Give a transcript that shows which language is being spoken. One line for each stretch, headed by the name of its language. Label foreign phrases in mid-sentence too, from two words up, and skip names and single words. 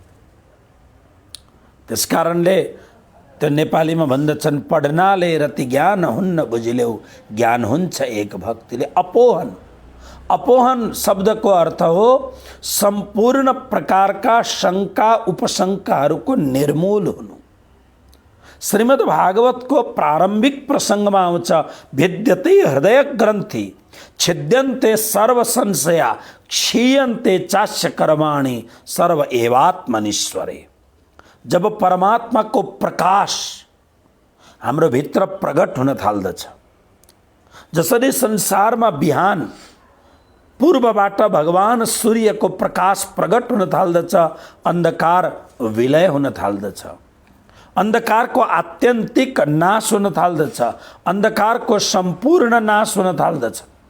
Nepali: त्यस कारणले त्यो नेपालीमा भन्दछन्, पढ्नाले रति ज्ञान हुन्न बुझिलेऊ, ज्ञान हुन्छ एक भक्तिले। अपोहन, अपोहन शब्दको अर्थ हो सम्पूर्ण प्रकारका शङ्का उपशङ्काहरूको निर्मूल हुनु। श्रीमद् भागवतको प्रारम्भिक प्रसङ्गमा आउँछ,
Sanskrit: भिद्यते हृदय ग्रन्थि छिद्यन्ते सर्व संशया क्षीयन्ते चास्य कर्माणि सर्व एवात्मनीश्वरे।
Nepali: जब परमात्माको प्रकाश हाम्रो भित्र प्रकट हुन थाल्दछ, जसरी संसारमा बिहान पूर्वबाट भगवान सूर्यको प्रकाश प्रकट हुन थाल्दछ, अन्धकार विलय हुन थाल्दछ, अन्धकारको आत्यन्तिक नाश हुन थाल्दछ, अन्धकारको सम्पूर्ण नाश हुन थाल्दछ।